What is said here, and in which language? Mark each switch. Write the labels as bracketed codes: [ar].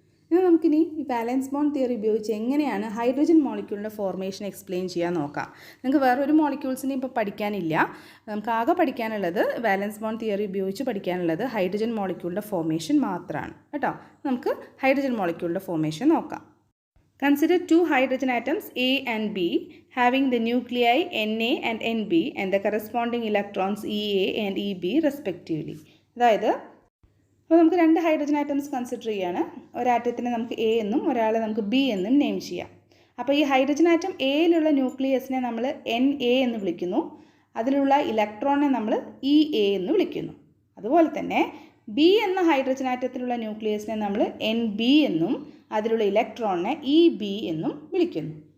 [ml] ഇനി നമുക്കിനി ഈ വാലൻസ് ബോണ്ട് തിയറി ഉപയോഗിച്ച് എങ്ങനെയാണ് ഹൈഡ്രജൻ മോളിക്യൂളിൻ്റെ ഫോർമേഷൻ എക്സ്പ്ലെയിൻ ചെയ്യാൻ നോക്കാം. നിങ്ങൾക്ക് വേറൊരു മോളിക്യൂൾസിനെ ഇപ്പോൾ പഠിക്കാനില്ല, നമുക്ക് ആകെ പഠിക്കാനുള്ളത് വാലൻസ് ബോണ്ട് തിയറി ഉപയോഗിച്ച് പഠിക്കാനുള്ളത് ഹൈഡ്രജൻ മോളിക്യൂളിൻ്റെ ഫോർമേഷൻ മാത്രമാണ് കേട്ടോ. നമുക്ക് ഹൈഡ്രജൻ മോളിക്യൂളിൻ്റെ ഫോർമേഷൻ നോക്കാം. [en] Consider two hydrogen atoms A and B having the nuclei Na and Nb and the corresponding electrons Ea and Eb respectively. [ml] അതായത് അപ്പോൾ നമുക്ക് രണ്ട് ഹൈഡ്രജൻ ആറ്റംസ് കൺസിഡർ ചെയ്യാണ്. ഒരാറ്റത്തിനെ നമുക്ക് എ എന്നും ഒരാളെ നമുക്ക് ബി എന്നും നെയിം ചെയ്യാം. അപ്പോൾ ഈ ഹൈഡ്രജൻ ആറ്റം എയിലുള്ള ന്യൂക്ലിയസിനെ നമ്മൾ Na എന്ന് വിളിക്കുന്നു, അതിലുള്ള ഇലക്ട്രോണിനെ നമ്മൾ Ea എന്ന് വിളിക്കുന്നു. അതുപോലെ തന്നെ ബി എന്ന ഹൈഡ്രജൻ ആറ്റത്തിലുള്ള ന്യൂക്ലിയസിനെ നമ്മൾ Nb എന്നും അതിലുള്ള ഇലക്ട്രോണിനെ Eb എന്നും വിളിക്കുന്നു.